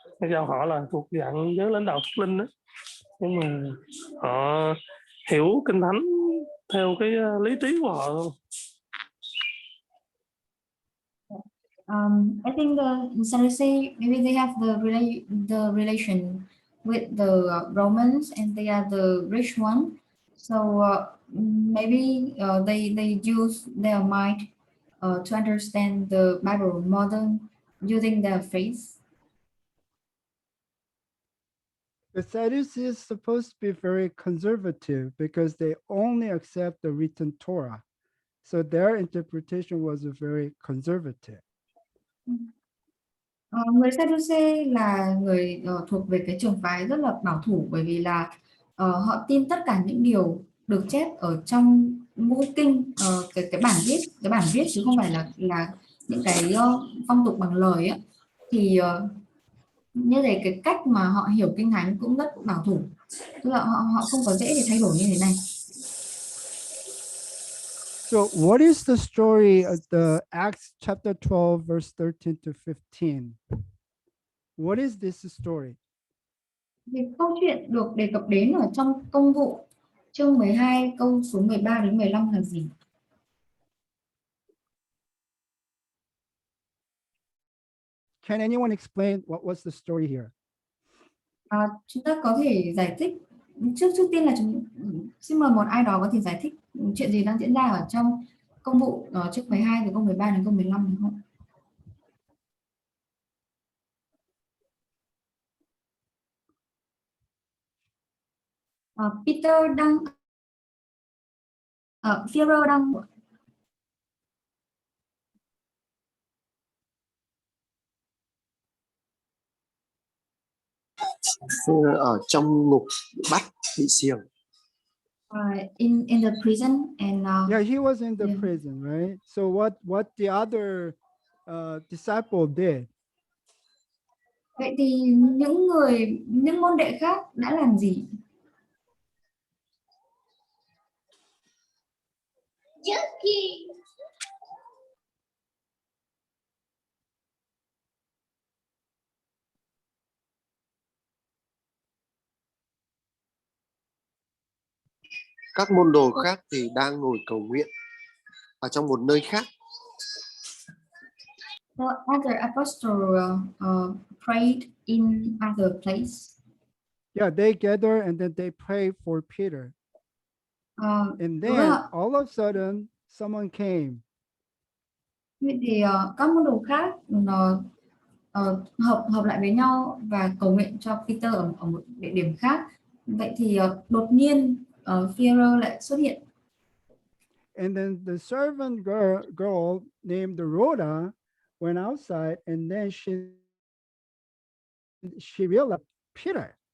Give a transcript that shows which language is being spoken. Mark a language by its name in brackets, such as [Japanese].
[Vietnamese] Do họ là thuộc dạng giới lãnh đạo thuộc linh đó, nhưng mà họ hiểu kinh thánh theo cái lý trí của họ thôi. [English] I think the Sadducees, maybe they have the relation with the Romans, and they are the rich one. So maybe they use their mind to understand the Bible more than using their faith. The Sadducees is supposed to be very conservative because they only accept the written Torah. So their interpretation was very conservative. [Vietnamese] Người Sadducee là người thuộc về cái trường phái rất là bảo thủ, bởi vì là họ tin tất cả những điều được chép ở trong ngũ kinh, cái bản viết chứ không phải là những cái phong tục bằng lời ấy. Thì như thế cái cách mà họ hiểu kinh thánh cũng rất bảo thủ, tức là họ không có dễ để thay đổi như thế này. [English] So what is the story of the Acts chapter 12, verse 13 to 15? What is this story? [Vietnamese] Thì câu chuyện được đề cập đến ở trong công vụ chương 12 câu số 13 đến 15 là gì? [English] Can anyone explain what was the story here? [Vietnamese] Chúng ta có thể giải thích trước tiên là xin mời một ai đó có thể giải thích chuyện gì đang diễn ra ở trong công vụ chương 12 từ câu 13 đến câu 15 được không? Peter đang Führer đang ở trong ngục bắt bị xiềng. [English] in the prison, and Yeah, he was in the yeah. prison, right? So what the other disciple did? [Vietnamese] Vậy thì những môn đệ khác đã làm gì? Các môn đồ khác thì đang ngồi cầu nguyện ở trong một nơi khác. [English] So other apostles prayed in other place. Yeah, they gather and then they pray for Peter. And then all of a sudden, someone came. [Vietnamese] Vậy thì các môn đồ khác nó hợp lại với nhau và cầu nguyện cho Peter ở một địa điểm khác. Vậy thì đột nhiên Führer lại xuất hiện. [English] And then the servant girl named Rhoda went outside, and then she realized Peter.